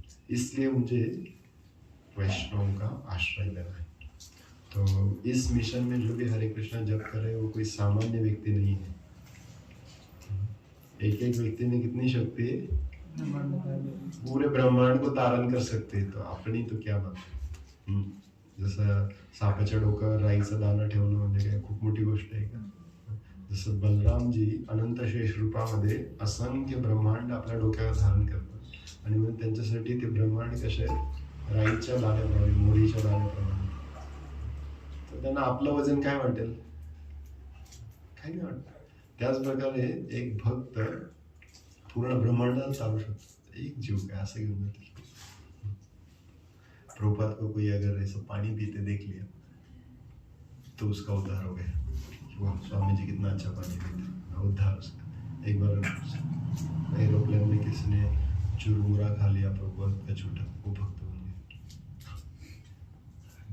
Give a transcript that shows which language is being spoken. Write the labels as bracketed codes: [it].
[hi] इसलिए मुझे वैष्णव का आश्रय लेना है। तो इस मिशन में जो भी हरे कृष्णा जप कर रहे हैं वो कोई सामान्य व्यक्ति नहीं है। एक एक व्यक्ति में कितनी शक्ति है? पूरे ब्रह्मांड को तारण कर सकते हैं। तो अपनी तो क्या बात है। [mr] जसं सापाच्या डोक्यावर राईचा दाना ठेवणं म्हणजे काय खूप मोठी गोष्ट आहे का? जसं बलरामजी अनंत शेष रूपामध्ये असंख्य ब्रह्मांड आपल्या डोक्यावर धारण करतात आणि मग त्यांच्यासाठी ते ब्रह्मांड कसे राईच्या दाण्याप्रमाणे, मोरीच्या दाण्याप्रमाणे, तर त्यांना आपलं वजन काय वाटेल? काही नाही वाटत. त्याच प्रकारे एक भक्त पूर्ण ब्रह्मांडाला चालू शकतो. एक जीव काय असं घेऊन जाते. [hi] प्रभुपाद को कोई अगर ऐसा पानी पीते देख लिया तो उसका उद्धार हो गया। वाह, स्वामी जी कितना अच्छा पानी पीते, उद्धार उसका। एक बार एरोप्लेन में किसी ने चुरमुरा खा लिया प्रभुपाद का छोटा, वो भक्त बन गया।